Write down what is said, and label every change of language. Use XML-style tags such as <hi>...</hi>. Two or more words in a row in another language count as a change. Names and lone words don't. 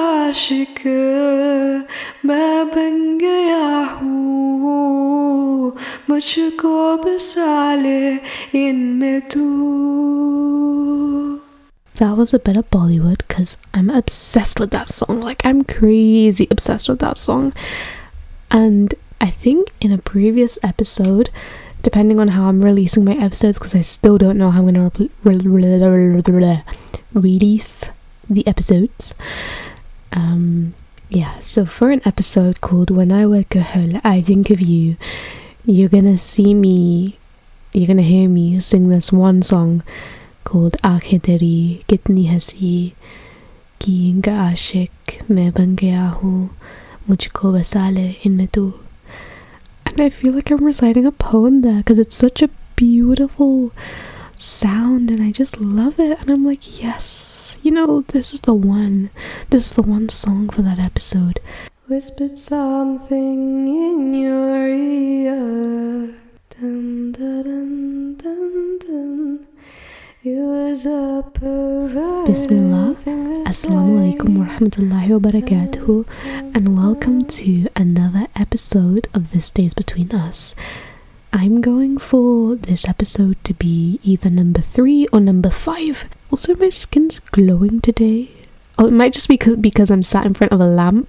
<hi>आशिक मैं बन गया हूँ मुझको बसा ले इनमें तू.</hi> <en>That was a bit of Bollywood because I'm obsessed with that song. Like, I'm crazy obsessed with that song. And I think in a previous episode, depending on how I'm releasing my episodes, because I still don't know how I'm going to release the episodes. So for an episode called When I Wake Up, I Think of You, you're going to hear me sing this one song called Aankhein Teri Kitni Hasi Ki Inka Aashik Main Ban Gaya Hu Mujhko Basa Le Inme Tu. And I feel like I'm reciting a poem there because it's such a beautiful sound and I just love it. And I'm like, yes, this is the one song for that episode. Whispered something in your ear, dun, dun, dun, dun, dun. It was a pervert.</en> <ar>بسم الله، السلام عليكم ورحمة الله وبركاته,</ar> <en>and welcome to another episode of This Days Between Us. I'm going for this episode to be either number 3 or number 5. Also, my skin's glowing today. Oh, it might just be because I'm sat in front of a lamp.</en>